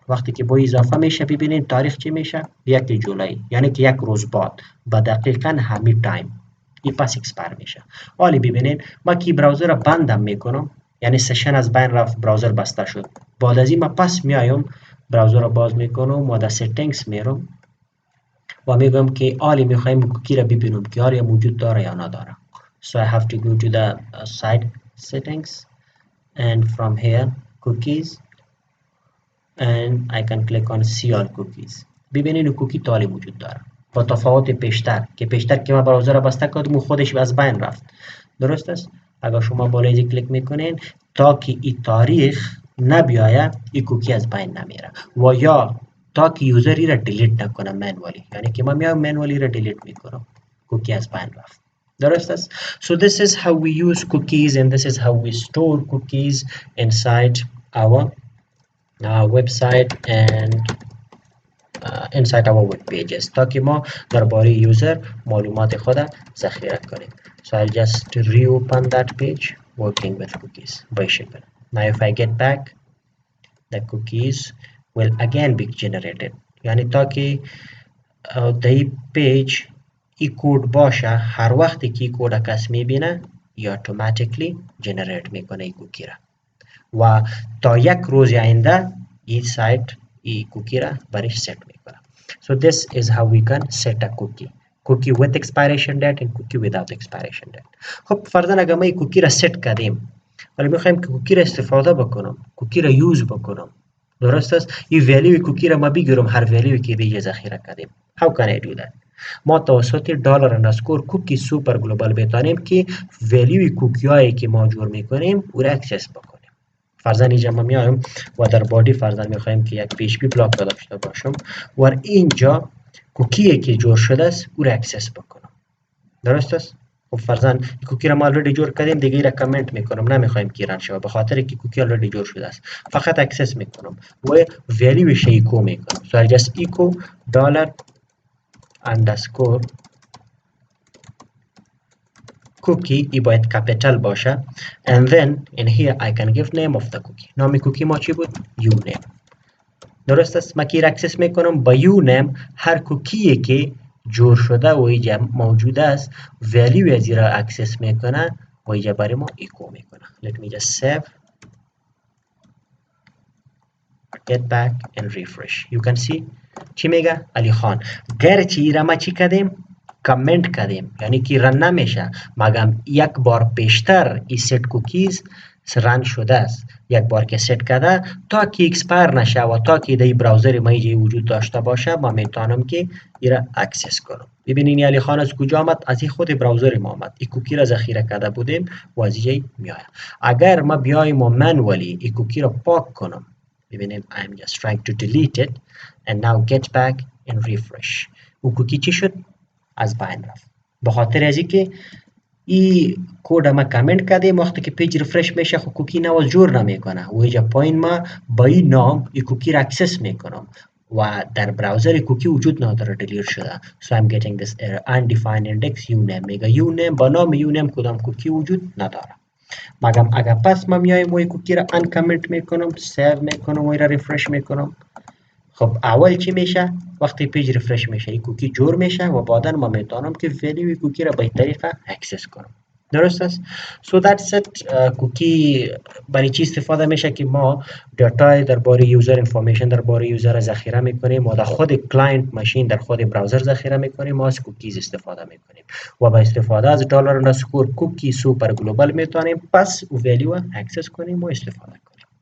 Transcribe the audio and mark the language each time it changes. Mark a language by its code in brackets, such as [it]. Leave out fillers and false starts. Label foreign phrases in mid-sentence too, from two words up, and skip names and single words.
[fa] وقتی که با اضافه میشه ببینید تاریخ چی میشه؟ 1 جولای یعنی که یک روز بعد با دقیقاً همین تایم این پس اکسپایر میشه. حالا ببینید ما کی براوزر را بندم میکنم یعنی سشن از بین رفت براوزر بسته شد. بعد از این ما پس میایم براوزر را باز میکنم و در سیتینگز میرم و میگم که آلی میخوایم کوکی را ببینم که آیا موجود داره یا نداره. [en] So I have to go to the site settings and from here cookies and I can click on see all cookies. [fa] ببینید کوکی تالی وجود داره با تفاوت پیشتر که ما براوزر را بسته کردم و خودش از بین رفت. درست است؟ اگر شما بالای کلیک میکنین تا که این تاریخ نبیاید این کوکی از بین نمیره و یا تا که یوزری را دیلیت نکنه منوالی یعنی که ما میام منوالی را دیلیت میکنم کوکی از بین رفت. درست است؟ [en] So this is how we use cookies and this is how we store cookies inside our website and inside our web pages [fa] تا که ما درباره یوزر معلومات خود ذخیره کنیم. [en] So I'll just reopen that page working with cookies by شکل. Now if I get back the cookies will again be generated [fa] یعنی تا که در این پیج این کود باشه، هر وقتی که این کود کس میبینه یا اتوماتیکلی جنریت میکنه این کوکی را و تا یک روز آینده این سایت این کوکی را برش ست میکنه. So this is how we can set a cookie with expiration date and cookie without expiration date. خب فرضاً اگر ما این کوکی را ست کردیم ولی میخوایم که کوکی را استفاده بکنم، کوکی را یوز بکنم، درست است؟ این ولیو کوکی را ما بگیرم هر ولیوی که دیگه ذخیره کردیم. [en] How can I do that؟ [fa] ما توسط دلار اندرسکور کوکی سوپر گلوبال بتانیم که ولیوی کوکی هایی که ما جور میکنیم او را اکسس بکنیم. فرضاً اینجا ما میایم و در بادی فرضاً میخوایم که یک PHP بلاک داشته باشم و اینجا کوکی که جور شده است او را اکسس بکنم، درست است؟ خب فرضاً کوکی را ما already جور کردیم، دیگه را کامنت میکنم، نمیخوایم که رن شود به خاطر که کوکی already جور شده است، فقط اکسس میکنم و ولیوش ایکو میکنم. [en] So I just echo dollar underscore cookie [fa] ای باید کپیتال باشه [en] and then in here I can give name of the cookie. [fa] نام کوکی ما چی بود؟ uname. درست است؟ من که اکسس میکنم با uname هر کوکی که جور شده و اینجا موجود است ولیو از را اکسس میکنه و اینجا برای ما ایکو میکنه. [en] Let me just save, get back and refresh. You can see [fa] چی میگه؟ علی خان. گرچه ایرا ما چی کردیم؟ کامنت کردیم، یعنی که رن نمیشه مگم یک بار پیشتر این ست کوکیز رن شده است. یک بار که ست کرده تا که اکسپایر نشه و تا که در براوزر ما اینجا وجود داشته باشه ما میتونم که ایرا اکسس کنم. ببینین علی خان از کجا آمد؟ از این خود براوزر ما آمد. این کوکی را ذخیره کرده بودیم و از اینجا میآید. اگر ما بیایم و منولی این کوکی را پاک کنم، ببینیم [en] I'm just trying to delete it and now get back and refresh. [fa] او کوکی چی شد؟ از بین رفت. به خاطر از اینکه این کد ما کامنت کردیم وقتی که پیج ریفرش میشه خب کوکی نواز جور نمیکنه و اینجا پایین ما با این نام این کوکی را اکسس میکنم و در براوزر کوکی وجود نداره، دلیت شده. [en] So I'm getting this error undefined index uname. [fa] میگه uname با نام uname کدام کوکی وجود نداره. مگم اگر پس ما میایم و این کوکی را ان کامنت میکنم، سیو میکنم و این را ریفرش میکنم، خب اول چی میشه؟ وقتی پیج ریفرش میشه این کوکی جور میشه و بعدا ما میتونم که ولیوی کوکی را به این طریقه اکسس کنم. درست است؟ [en] So that's it. [fa] کوکی برای چی استفاده میشه که ما دیتا درباره یوزر انفورمیشن درباره یوزر ذخیره میکنیم و در خود کلاینت ماشین در خود براوزر ذخیره میکنیم، ما از کوکیز استفاده میکنیم و با استفاده از دلار اندرسکور کوکی سوپر گلوبال میتونیم پس ولیو اکسس کنیم و استفاده کنیم.